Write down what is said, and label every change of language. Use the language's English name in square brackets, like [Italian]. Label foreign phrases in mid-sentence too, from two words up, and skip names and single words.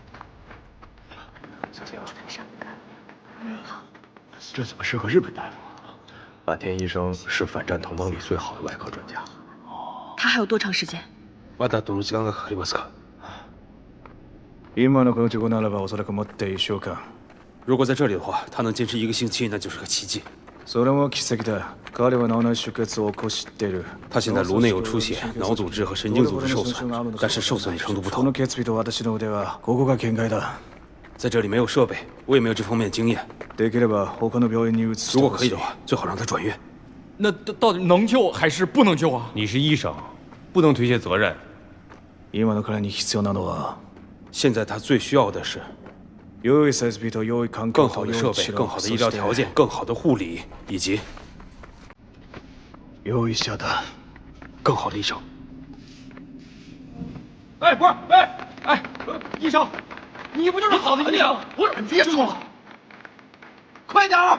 [Chinese] 小心啊！伤感。好。这怎么适合日本大夫？坂田医生是反战同盟里最好的外科专家。他还有多长时间？ [Japanese] まだどの時間がかかりますか？今のこの状況ならばおそらくもって1週間。 [Chinese] 如果在这里的话，他能坚持1个星期，那就是个奇迹。 [Japanese] それも奇跡だ。彼は脳内出血を起こしている。 [Chinese] 他现在颅内有出血，脑组织和神经组织受损，但是受损的程度不同。 [Japanese] この血液と私の腕はここが限界だ。 [Chinese] 在这里没有设备，我也没有这方面的经验。 [Japanese] できれば他の病院に移してほしい。 [Chinese] 如果可以的话，最好让他转院。那到底能救还是不能救啊？你是医生，不能推卸责任。 [Japanese] 今の彼に必要なのは， [Chinese] 现在他最需要的是 [Japanese] 良い設備と良い環境、 [Chinese] 更好的设备、更好的医疗条件、更好的护理，以及有一下的更好的医生。哎，不是，医生，你不就是好的医生？不是，别说了，快点儿！